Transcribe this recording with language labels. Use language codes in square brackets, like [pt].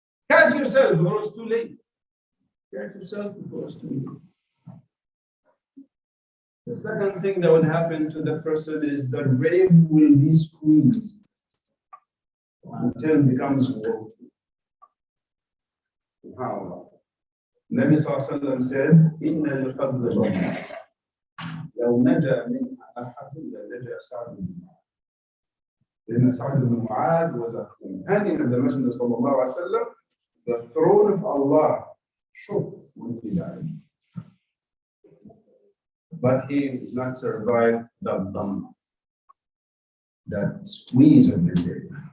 [en] Catch yourself before it's too late. Catch yourself before it's too late. The second thing that will happen to the person is the grave will be squeezed until it becomes water. SubhanAllah. Nabi Sallallahu Alaihi Wasallam said, [ar] إِنَّ الْفَضْلَ لَهُ لو نجا من أحد لنجا سعد بن معاذ. [en] لأن سعد بن معاذ was a companion of the Messenger sallallahu alaihi wasallam. The throne of Allah shook when he died, but he does not survive the dhamma, that squeeze of the grave.